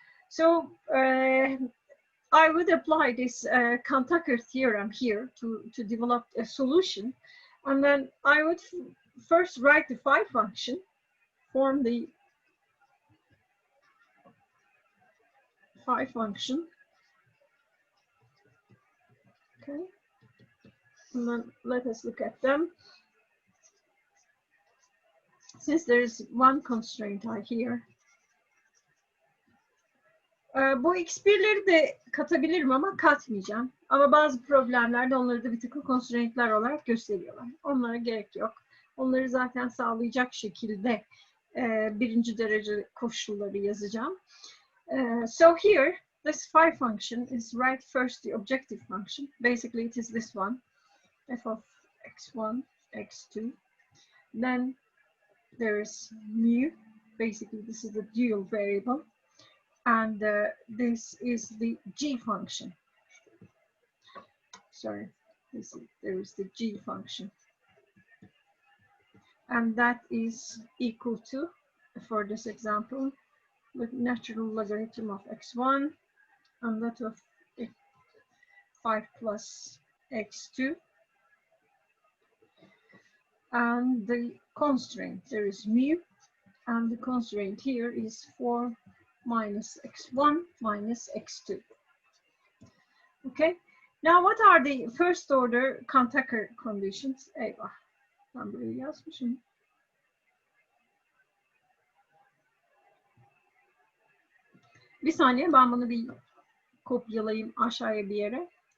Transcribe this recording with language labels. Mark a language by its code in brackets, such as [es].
[en] So I would apply this Cantaker theorem here to develop a solution, and then I would first write the phi function, form the phi function, okay, and then let us look at them. Since there is one constraint here, [tr] bu x1'leri de katabilirim ama katmayacağım. Ama bazı problemlerde onları da bir takım constraint'ler olarak gösteriyorlar. Onlara gerek yok. Onları zaten sağlayacak şekilde birinci derece koşulları yazacağım. [en] So here, this phi function is write first the objective function. Basically, it is this one, f of x1, x2. Then there's mu. Basically, this is the dual variable. And this is the g function. Sorry, there is the g function. And that is equal to, for this example, the natural logarithm of x1 and that of 5 plus x2. And the constraint, there is mu, and the constraint here is 4 minus x1 minus x2. Okay, now what are the first order Cantaker conditions? [tr] Eyvah, ben burayı yazmışım. Bir saniye, ben bunu bir kopyalayayım aşağıya bir yere.